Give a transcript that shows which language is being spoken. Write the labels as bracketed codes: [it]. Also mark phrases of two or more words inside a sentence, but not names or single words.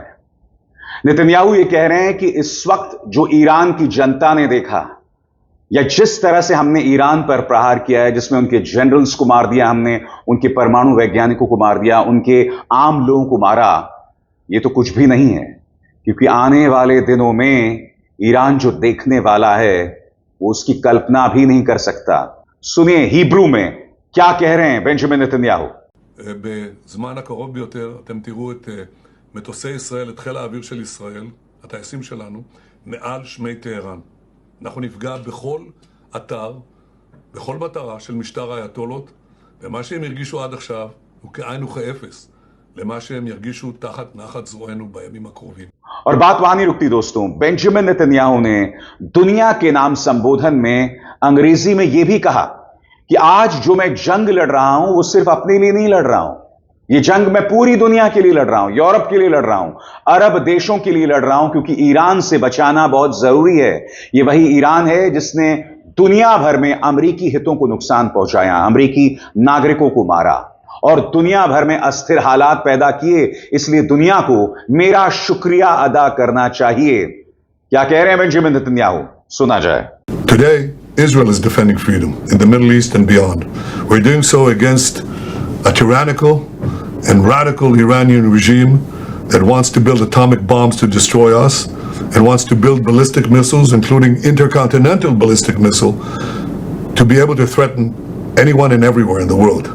[hi] नेतन्याहू ये कह रहे हैं कि इस वक्त जो ईरान की जनता ने देखा या जिस तरह से हमने ईरान पर प्रहार किया है, जिसमें उनके जनरल्स को मार दिया, हमने उनके परमाणु वैज्ञानिकों को मार दिया, उनके आम लोगों को मारा, ये तो कुछ भी नहीं है, क्योंकि आने वाले दिनों में ईरान जो देखने वाला है वो उसकी कल्पना भी नहीं कर सकता। सुनिए हिब्रू में क्या कह रहे हैं बेंजामिन नेतन्याहू। [he] בזמן הקרוב ביותר אתם תראו את מטוסי ישראל, את חיל האוויר של ישראל, הטייסים שלנו, מעל שמי טהרן. אנחנו נפגע בכל אתר, בכל מטרה של משטר האייתולות, ומה שהם הרגישו עד עכשיו הוא כאין וכאפס למה שהם ירגישו תחת נחת זרוענו בימים הקרובים. [hi] और बात वहां नहीं रुकती दोस्तों। बेंजामिन नेतन्याहू ने दुनिया के नाम संबोधन में अंग्रेजी में यह भी कहा कि आज जो मैं जंग लड़ रहा हूं वो सिर्फ अपने लिए नहीं लड़ रहा हूं, ये जंग मैं पूरी दुनिया के लिए लड़ रहा हूं, यूरोप के लिए लड़ रहा हूं, अरब देशों के लिए लड़ रहा हूं, क्योंकि ईरान से बचाना बहुत जरूरी है। ये वही ईरान है जिसने दुनिया भर में अमेरिकी हितों को नुकसान पहुंचाया, अमेरिकी नागरिकों को मारा और दुनिया भर में अस्थिर हालात पैदा किए। इसलिए दुनिया को मेरा शुक्रिया अदा करना चाहिए। क्या कह रहे हैं बेंजामिन नेतन्याहू, सुना जाए। [en] Today, Israel is defending freedom in the Middle East and beyond. We're doing so against a tyrannical and radical Iranian regime that wants to build atomic bombs to destroy us and wants to build ballistic missiles, including intercontinental ballistic missile, to be able to threaten anyone and everywhere in the world.